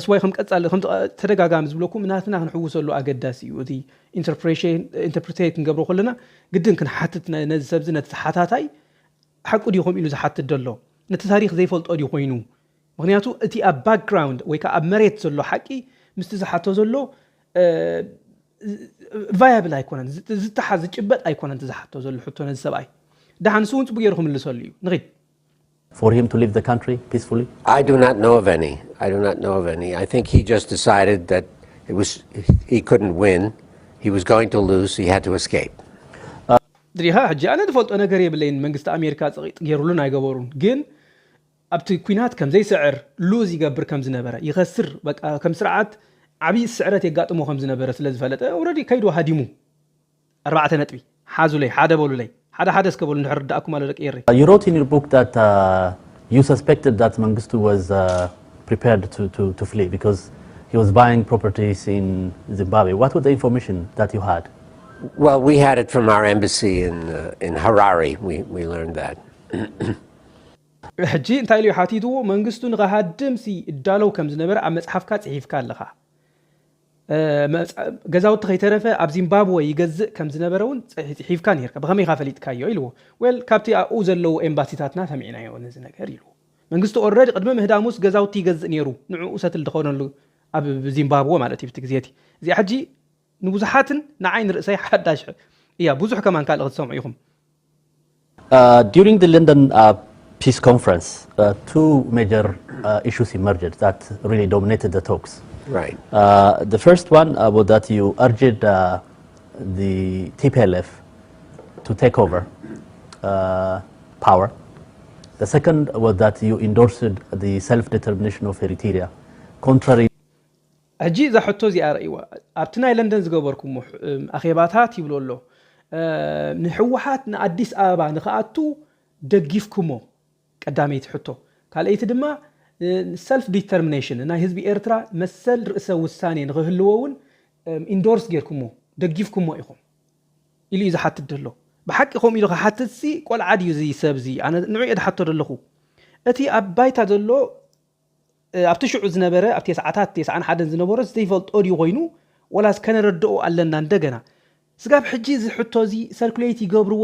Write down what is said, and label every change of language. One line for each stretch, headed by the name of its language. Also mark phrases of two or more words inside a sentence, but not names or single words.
Tigrinya: ወይ ከም ቀጻል ከም ተደጋጋሚ ዝብለኩም ናትና ክንሕውሰሉ ኣገዳሲ እዩ እቲ ኢንተርፕሬቴት ክንገብሮ ከለና ግድን ክንሓትት ነዚ ሰብዚ ነቲ ሓታታይ ሓቁ ዲኹም ኢሉ ዝሓትት ዘሎ ነቲ ታሪክ ዘይፈልጦ ዲ ኮይኑ ምክንያቱ እቲ ኣብ ባክግራውንድ ወይ ከዓ ኣብ መሬት ዘሎ ሓቂ ምስቲ ዝሓቶ ዘሎ viable ኣይኮነን ዝተሓዝ ጭበጥ ኣይኮነን ዝሓቶ ዘሎ ሕቶ ነዚ ሰብኣይ ደሓን ስውን ጽቡቕ ገይሩ ክምልሰሉ እዩ ንኺድ
English: For him to leave the country peacefully? I do not know of any. I think he just decided that he couldn't win. He was going to lose. He had to escape.
Tigrinya: ድሪሃ ሕጂ ኣነ ዝፈልጦ ነገር የብለይን መንግስቲ ኣሜሪካ ጽቂጥ ገይሩሉን ኣይገበሩን ግን ኣብቲ ኩናት ከም ዘይስዕር ሉዝ ይገብር ከም ዝነበረ ይኸስር በቃ ከም ስርዓት ዓብይ ስዕረት የጋጥሞ ከም ዝነበረ ስለዝፈለጠ ኦልሬዲ ከይዶ ሃዲሙ 4 ነጥቢ ሓዙለይ ሓደ በሉለይ ሓደ እስከበሉ ንሕርዳእኩም አለ ደቂ የሪ
English: You wrote in your book that you suspected that Mengistu was prepared to flee because he was buying properties in Zimbabwe. What was the information that you had? Well, we had it from our embassy in Harare. We learned that.
Tigrinya: ሕጂ እንታይ ልዩ ሓቲትዎ መንግስቱ ንኻሃድምሲ እዳለው ከም ዝነበረ ኣብ መጽሓፍካ ጽሒፍካ ኣለኻ ገዛውቲ ከይተረፈ ኣብ ዚምባብዌ ይገዝእ ከም ዝነበረውን ጽሒፍካ ነርካ በከመይ ካፈሊጥካዮ ኢልዎ ወል ካብቲ ኣኡ ዘለው ኤምባሲታትና ሰሚዕናዮ ነዚ ነገር ኢልዎ መንግስቱ ኦልሬዲ ቅድመ ምህዳሙስ ገዛውቲ ይገዝእ ነይሩ ንዕኡ ሰትል ድኾነሉ ኣብ ዚምባብዌ ማለት እዩ ትግዜቲ እዚ ሕጂ ንብዙሓትን ንዓይን ርእሰይ ሓዳሽ እያ ብዙሕ ከማን ካልእ ክትሰምዑ ኢኹም
English: During the London peace conference, two major issues emerged that really dominated the talks. Right. The first one was that you urged the TPLF to take over power. The second was that you endorsed the self-determination of Eritrea, contrary.
Tigrinya: ሕጂ ዘሕቶ እዚኣ ርእይዋ ኣብቲ ናይ ለንደን ዝገበርኩም ኣኼባታት ይብሎ ኣሎ ንሕወሓት ንኣዲስ ኣበባ ንኽኣቱ ደጊፍኩሞ ቀዳመይቲ ሕቶ ካልአይቲ ድማ
English: self determination
Tigrinya: ናይ ህዝቢ ኤርትራ መሰል ርእሰ ውሳኔ ንኽህልዎውን ኢንዶርስ ጌርኩሞ ደጊፍኩሞ ኢኹም ኢሉ እዩ ዝሓትት ደሎ ብሓቂ ኸም ኢሉ ክሓትትሲ ቆልዓ ድዩ እዚ ሰብዚ ኣነ ንዑ እየ ድሓቶ ደለኹ እቲ ኣብ ባይታ ዘሎ ኣብቲ ሽዑ ዝነበረ ኣብ 91 ዝነበረ ዘይፈልጦ ድዩ ኮይኑ ወላስ ከነረድኦ ኣለና እንደገና ስጋብ ሕጂ ዝሕቶ እዚ ሰርኩሌት ይገብርዎ